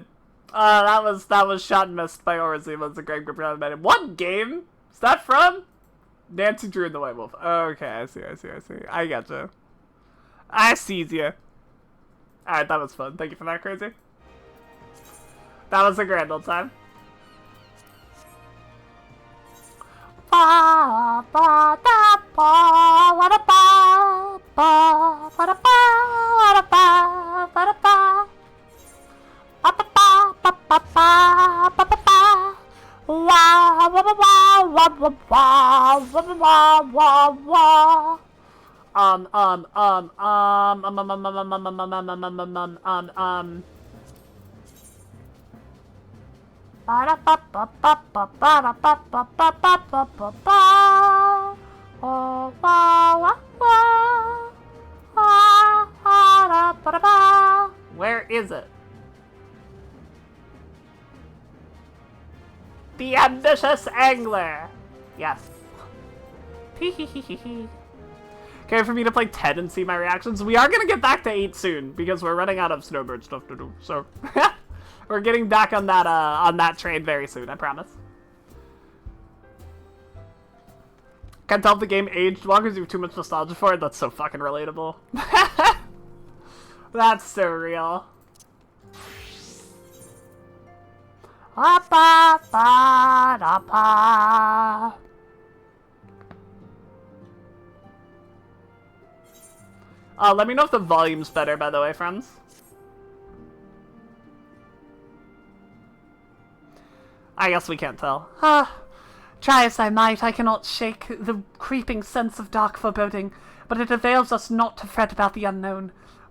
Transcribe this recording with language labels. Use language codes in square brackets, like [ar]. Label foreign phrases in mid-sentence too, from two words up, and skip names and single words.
[en] That was shot and missed by Orazima. It's a great group of men. What game is that from? Nancy Drew and the White Wolf. Okay, I see. I gotcha. I sees ya. Alright, that was fun. Thank you for that, Crazy. That was a grand old time. Ba ba da ba wa da ba ba ba da ba wa da ba ba da ba. Ba ba ba ba ba ba ba ba ba. Wa wa wa wa wa wa wa wa wa wa. Ba da ba ba ba ba ba da ba ba ba ba ba ba ba. Oh wa wa wa. Ah da ba da ba. Where is it? The ambitious angler. Yes. Okay, for me to play 10 and see my reactions. We are gonna get back to 8 soon because we're running out of Snowbird stuff to do. So we're getting back on that train very soon, I promise. Can't tell if the game aged well because you have too much nostalgia for it. That's so fucking relatable. That's so real. Ba ba da ba. Let me know if the volume's better, by the way, friends. I guess we can't tell. Try as I might, I cannot shake the creeping sense of dark foreboding, but it avails us not to fret about the unknown.